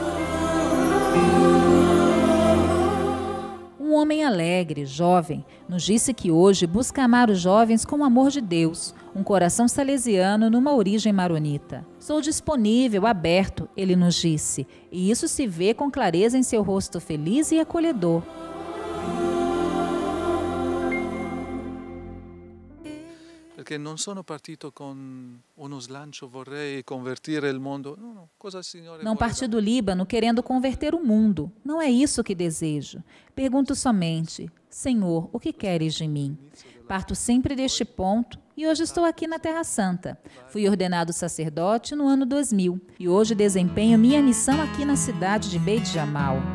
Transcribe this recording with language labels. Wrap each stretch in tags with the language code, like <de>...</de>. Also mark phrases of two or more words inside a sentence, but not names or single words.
<pt>Um homem alegre, jovem, nos disse que hoje busca amar os jovens com o amor de Deus, um coração salesiano numa origem maronita. Sou disponível, aberto, ele nos disse, e isso se vê com clareza em seu rosto feliz e acolhedor.</pt> <it>Perché non sono partito con uno slancio, vorrei convertire il mondo.</it> <pt>Não parti do Líbano querendo converter o mundo. Não é isso que desejo. Pergunto somente: Senhor, o que queres de mim? Parto sempre deste ponto e hoje estou aqui na Terra Santa. Fui ordenado sacerdote no ano 2000 e hoje desempenho minha missão aqui na cidade de Beit Jamal.</pt>